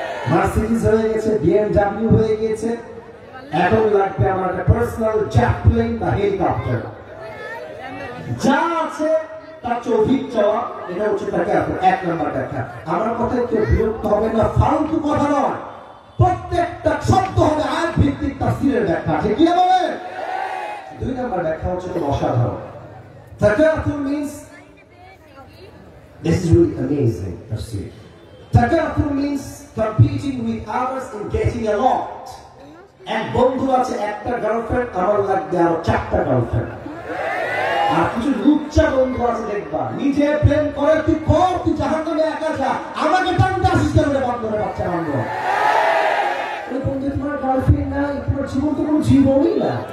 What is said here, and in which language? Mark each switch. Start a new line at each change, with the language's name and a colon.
Bangla: Mercedes হয়ে গেছে, BMW হয়ে গেছে, এখন লাগবে আমার একটা পার্সোনাল জেট প্লেন বা হেলিকপ্টার। যা আছে তার চৌধুরী চাওয়া, এটা হচ্ছে তাকে এক নাম্বার দেখা। আমার কথায় কেউ বিরক্ত হবে না, ফালতু কথা নয়, প্রত্যেকটা শব্দ হবে আয়াত ভিত্তিক তাফসীরের ব্যাখ্যা। ঠিক কি বলে? দুই নাম্বার ব্যাখ্যা হচ্ছে অসাধারণ।
English: তাকাতুর means, this is really amazing tafsir. Takathur means competing with others in getting a lot.
Bangla: এক বন্ধু আছে একটা গার্লফ্রেন্ড, আমার লাগবে আরো 4টা গার্লফ্রেন্ড। আর কিছু লুচ্চা বন্ধু আছে দেখবা, নিজে প্রেম করে, তুই কর, তুই জাহান্নামে একা যা, আমাকে টানতে আসিস কেন রে বান্দরে বাচ্চা বান্দর। ওই বন্ধু তোমার গার্লফ্রেন্ড নাই, তোমার জীবন তো কোনো জীবনই না।